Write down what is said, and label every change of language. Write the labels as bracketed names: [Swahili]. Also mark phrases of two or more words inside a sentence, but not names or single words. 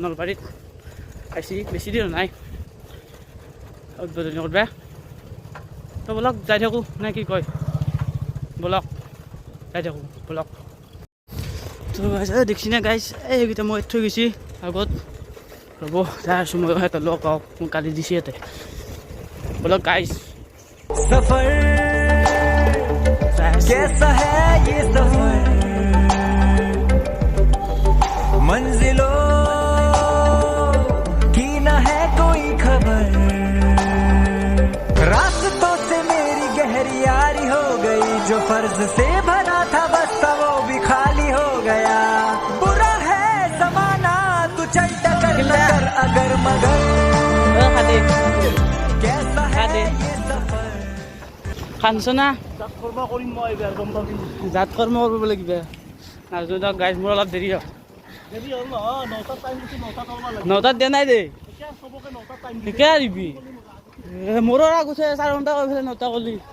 [Assamese] নলবাৰীত আহিছে বেছি দিন নাই উদ্বোধনী কৰিব তো বলক যাই থাকোঁ নে কি কয় বলক যাই থাকোঁ বলক তো দেখিছে নে গাইজ এইকেইটা মই থৈ গৈছে আগত ৰ'ব যাই আছোঁ মই সিহঁতৰ লগ পাওঁ মোক গালি দিছে ইয়াতে বলক গাইজ [Hindi] सफर कैसा है ये सफर मंजिलों की न है कोई खबर रास्तों से मेरी गहरी यारी हो गई जो फर्ज से भरा था बस वो भी खाली हो गया बुरा है जमाना तू चल टकर कर अगर मगर कैसा है ये सफर [Assamese] কাঞ্চনা জাত কৰ্ম কৰিব লাগিব আৰু গাইজ মোৰ অলপ দেৰি হ'ল 9টাত দিয়া নাই দেই ঠিকে আহিবি মোৰো আগতে 4 ঘণ্টা কৈ পেলাই 9টা কলি